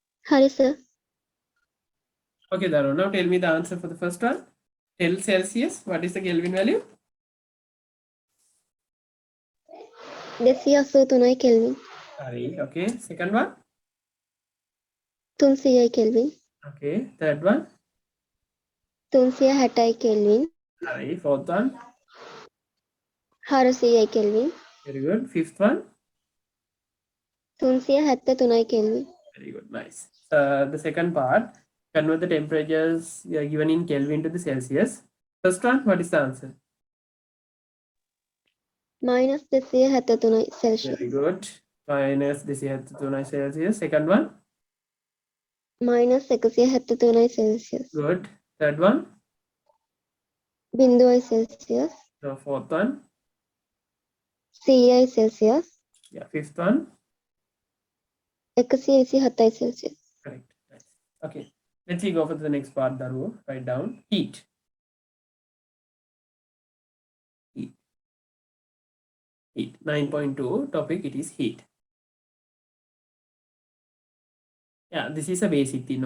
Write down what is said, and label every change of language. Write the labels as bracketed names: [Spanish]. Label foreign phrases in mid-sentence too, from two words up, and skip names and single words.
[Sinhala] හරි සර්. [English] Okay, Daru, now tell me the answer for the first one. Tell Celsius, what is the Kelvin value? [Sinhala] 283යි කෙල්වින්. [English] Sorry, okay. Second one. [Sinhala] 300යි කෙල්වින්. [English] Okay. Third one. [Sinhala] 360යි කෙල්වින්. [English] Sorry. Fourth one. [Sinhala] 400යි කෙල්වින්. [English] Very good. Fifth one. [Sinhala] 373යි කෙල්වින්. [English] Very good. Nice. The second part, convert the temperatures given in Kelvin to the Celsius. First one, what is the answer? [Sinhala] -273යි සෙල්සියස්. [English] Very good. Minus this here to 2 Celsius. Second one. [Sinhala] -173යි සෙල්සියස්. [English] Good. Third one. [Sinhala] 0යි සෙල්සියස්. [English] The fourth one. [Sinhala] 100යි සෙල්සියස්. [English] Yeah. Fifth one. [Sinhala] 127යි සෙල්සියස්. [English] Correct. Nice. Okay. Let's see, go for the next part, Daru. Write down heat. Heat. 9.2 topic, it is heat. Yeah, this is a basic thing.